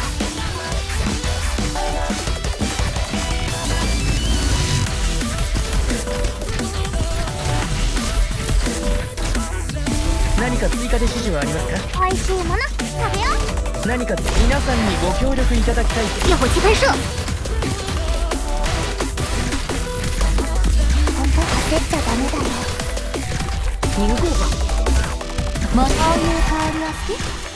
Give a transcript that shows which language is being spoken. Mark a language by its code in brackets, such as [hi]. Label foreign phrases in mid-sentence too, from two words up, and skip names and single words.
[ja] 何か追加で指示はありますか？おいしいもの食べよう。何か皆さんにご協力いただきたい。 [zh] 一会儿去拍摄。 [ja] 本当は焦っちゃダメだよ。逃ごうか。もうそういう香りは好き？